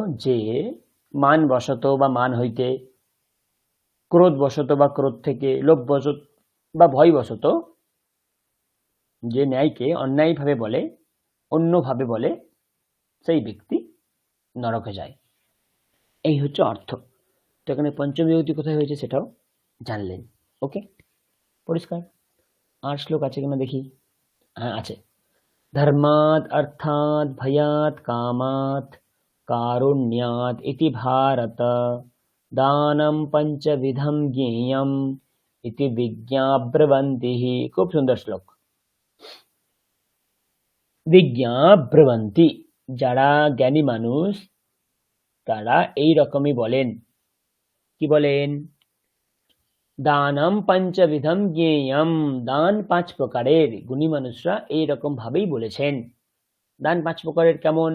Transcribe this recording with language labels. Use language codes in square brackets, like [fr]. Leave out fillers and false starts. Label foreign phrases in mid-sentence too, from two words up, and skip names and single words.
[bn] যে মান বশত বা মান হইতে, ক্রোধ বশত বা ক্রোধ থেকে, লোভ বশত বা ভয় বশত যে ন্যায়কে অন্যায়ভাবে বলে, অন্যভাবে বলে, সেই ব্যক্তি নরকে যায়। এই হচ্ছে অর্থ। তো এখানে পঞ্চমী বিভক্তি কোথায় হয়েছে সেটাও জানলেন। ওকে, পরিষ্কার? আর শ্লোক আছে কিনা দেখি। হ্যাঁ আছে। [sa] ধর্মাৎ অর্থাৎ ভয়াৎ কামাৎ कारुण्यात् इति भारत दानं पंचविधम ज्ञेयम इति विज्ञाब्रवन्ति। [bn] খুব সুন্দর শ্লোক। विज्ञाब्रवन्ति, যারা জ্ঞানী মানুষ তারা এই রকমই বলেন। কি বলেন? [sa] দানম পঞ্চবিধম জ্ঞেয়ম, [bn] দান 5 প্রকারের। গুণী মানুষরা এই রকম ভাবেই বলেছেন। দান 5 প্রকারের কেমন?